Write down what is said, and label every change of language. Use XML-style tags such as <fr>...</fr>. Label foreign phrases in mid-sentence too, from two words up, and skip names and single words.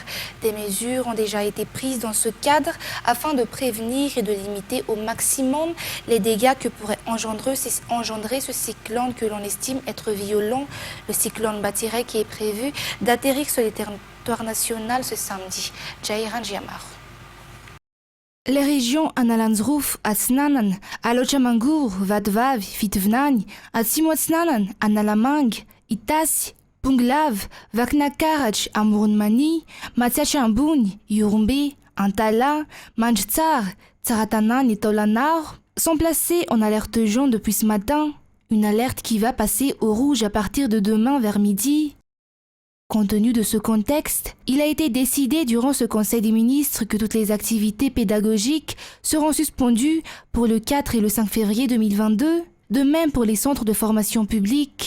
<fr>Des mesures ont déjà été prises dans ce cadre afin de prévenir et de limiter au maximum les dégâts que pourrait engendrer ce cyclone que l'on estime être violent. Le cyclone Batsirai qui est prévu d'atterrir sur le territoire national ce samedi. Jairan Jiamar. Les régions Analanzrouf, Atsnanan, Alochamangour, Vadvav, Fitvnani, Atsimotsnanan, Analamang, Itas, Punglav, Vaknakarach, Amurunmani, Matsiachambun, Yurumbe, Antala, Manjtsar, Tsaratanan et Tolanar, sont placés en alerte jaune depuis ce matin, une alerte qui va passer au rouge à partir de demain vers midi. Compte tenu de ce contexte, il a été décidé durant ce Conseil des ministres que toutes les activités pédagogiques seront suspendues pour le 4 et le 5 février 2022, de même pour les centres de formation publique.</fr>